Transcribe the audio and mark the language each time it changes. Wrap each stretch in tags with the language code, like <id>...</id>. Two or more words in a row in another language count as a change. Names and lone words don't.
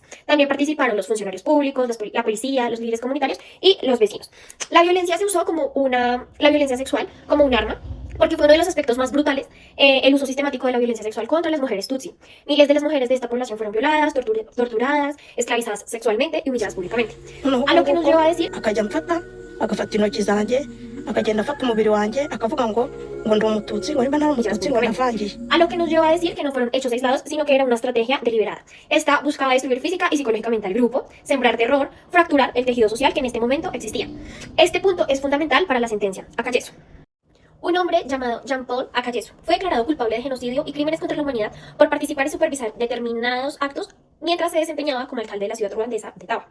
<es>También participaron los funcionarios públicos, la policía, los líderes comunitarios y los vecinos. La violencia se usó la violencia sexual como un arma, porque fue uno de los aspectos más brutales el uso sistemático de la violencia sexual contra las mujeres Tutsi. Miles de las mujeres de esta población fueron violadas, torturadas, esclavizadas sexualmente y humilladas públicamente. A lo que nos lleva a decir</es> <rw>agafata intoki zanjye akagenda afata umubiri wanjye akavuga ngo ndi umututsi ngo nimba ntari umututsi ngo navangiye.</rw> <es>A lo que nos lleva a decir que no fueron hechos aislados, sino que era una estrategia deliberada. Esta buscaba destruir física y psicológicamente al grupo, sembrar terror, fracturar el tejido social que en este momento existía. Este punto es fundamental para la sentencia Akayesu. Un hombre llamado Jean-Paul Akayesu fue declarado culpable de genocidio y crímenes contra la humanidad por participar y supervisar determinados actos mientras se desempeñaba como alcalde de la ciudad ruandesa de Taba.</es>